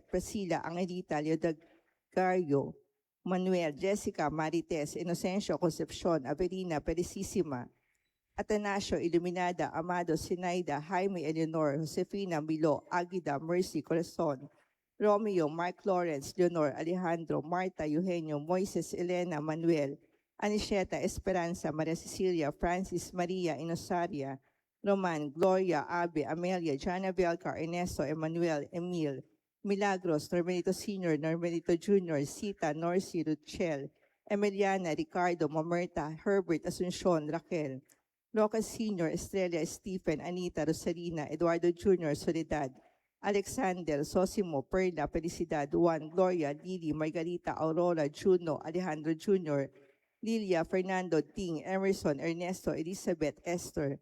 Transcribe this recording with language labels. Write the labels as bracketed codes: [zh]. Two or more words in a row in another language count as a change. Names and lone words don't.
[tl] Priscilla, Angelita, Leodagario, Manuel, Jessica, Marites, Inocencio, Concepcion, Avelina, Felicissima, Atanasio, Iluminada, Amado, Sinaida, Jaime, Eleanor, Josefina, Milo, Aguida, Mercy, Corazon, Romeo, Mark Lawrence, Leonor, Alejandro, Marta, Eugenio, Moises, Elena, Manuel, Anisheta, Esperanza, Maria Cecilia, Francis, Maria, Inosaria, Roman, Gloria, Abe, Amelia, Jana Belcar, Ernesto, Emmanuel, Emil, Milagros, Normelito Sr., Normelito Jr., Sita, Norcy, Ruchel, Emiliana, Ricardo, Mamerta, Herbert, Asuncion, Raquel, Roca Sr., Estrella, Stephen, Anita, Rosalina, Eduardo Jr., Soledad, Alexander, Sosimo, Perla, Felicidad, Juan, Gloria, Lily, Margarita, Aurora, Juno, Alejandro Jr., Lilia, Fernando, Ting, Emerson, Ernesto, Elizabeth, Esther,